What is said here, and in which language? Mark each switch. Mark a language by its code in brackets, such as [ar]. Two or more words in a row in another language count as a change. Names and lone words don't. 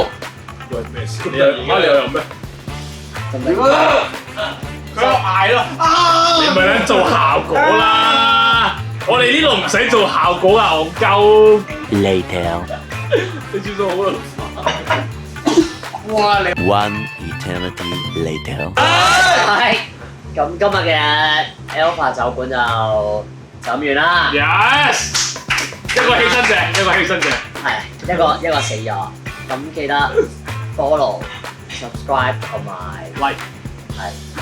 [yue] 喂，咩事？你又有咩？佢喺度嗌咯。你咪撚做效果啦！我哋呢度唔使做效果啊，戇鳩。 [en] Later. [yue] 你轉數好啦。哇！你 [en] One eternity later. [yue] 係。咁今日嘅 Alpha 酒館就飲完啦。 Yes， 一個犧牲者，一個犧牲者。係一個死咗。咁記得 [en] follow、subscribe [yue] 同埋 like。係。